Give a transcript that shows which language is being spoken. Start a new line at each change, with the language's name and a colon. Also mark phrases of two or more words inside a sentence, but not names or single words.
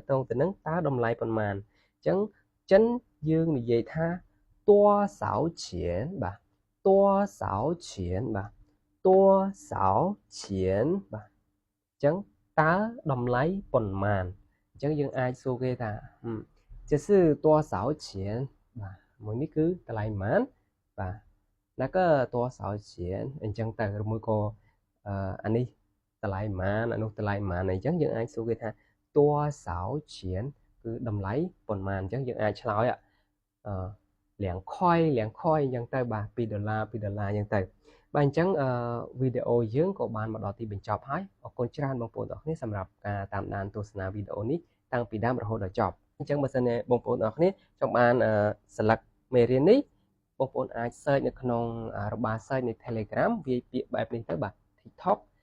Khmer: ទងទៅនឹងតើតម្លៃប៉ុន្មានអញ្ចឹងចិនយើងនិយាយថា
Chinese: 多少钱
Khmer: បាទ
Chinese: 多少钱
Khmer: បាទ
Chinese: 多少钱
Khmer: បាទអញ្ចឹងតើតម្លៃប៉ុន្មានអញ្ចឹងយើងអាចសួរគេថា
Chinese: 这是多少钱
Khmer: បាទមួយនេះគឺតម្លៃប៉ុន្មានបាទ
Chinese: 那个多少钱
Khmer: អញ្ចឹងទៅឬមួយក៏អានេះតម្លៃប៉ុន្មានអានោះ តម្លៃប៉ុន្មានអញ្ចឹងយើងអាចសួរគេថា
Chinese: 多少钱
Khmer: គឺតម្លៃប៉ុន្មានអញ្ចឹងយើងអាចឆ្លើយ2ខុយអញ្ចឹងទៅបាទ$2អញ្ចឹងទៅបាទអញ្ចឹងវីដេអូយើងក៏បានមកដល់ទីបញ្ចប់ហើយអរគុណច្រើនបងប្អូនទាំងអស់គ្នាសម្រាប់ការតាមដានទស្សនាវីដេអូនេះតាំងពីដើមរហូតដល់ចប់អញ្ចឹងបើសិនជាបងប្អូនទាំងអស់គ្នាចង់បានស្លឹកមេរៀននេះបងប្អូនអាច search នៅក្នុងរបាយ search នៃ Telegram វាយពាក្យបែបនេះទៅបាទ TikTok